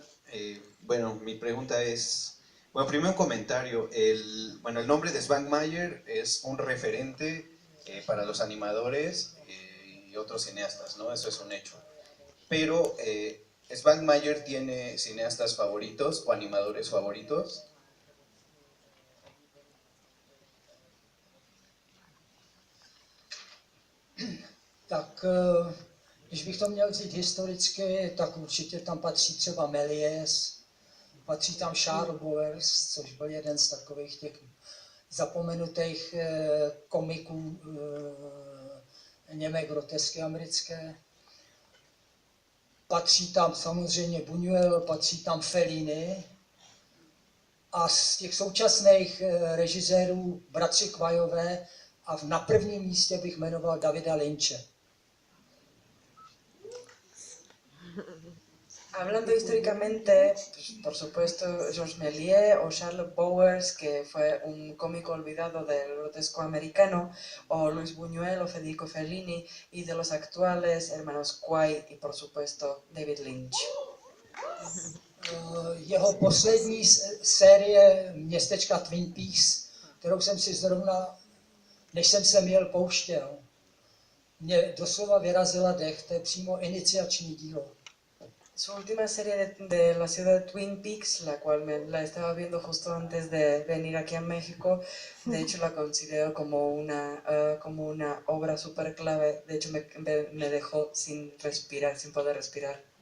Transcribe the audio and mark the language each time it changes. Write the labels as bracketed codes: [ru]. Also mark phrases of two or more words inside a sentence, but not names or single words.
[es] Bueno, mi pregunta es, bueno, primero un comentario. El nombre de Svanmeier es un referente para los animadores y otros cineastas, ¿no? Eso es un hecho. Pero, ¿Svanmeier tiene cineastas favoritos o animadores favoritos? [cs] Tak když bych to měl vzít historicky, tak určitě tam patří třeba Méliès, patří tam Charles Boers, což byl jeden z takových těch zapomenutých komiků, němé grotesky americké. Patří tam samozřejmě Buñuel, patří tam Fellini a z těch současných režisérů bratři Kvajové a na prvním místě bych jmenoval Davida Lynche. [es] Hablando históricamente, pues, por supuesto, Georges Méliès o Charles Bowers, que fue un cómico olvidado del grotesco americano, o Luis Buñuel o Federico Fellini, y de los actuales, hermanos Quay y, por supuesto, David Lynch. [cs] Jeho poslední série Městečka Twin Peaks, kterou jsem si zrovna, než jsem se měl, pouštěl, mě doslova vyrazila dech, to je přímo iniciační dílo. [es] Su última serie de la ciudad de Twin Peaks, la cual la estaba viendo justo antes de venir aquí a México, de hecho la considero como una obra súper clave, de hecho me dejó sin respirar, sin poder respirar.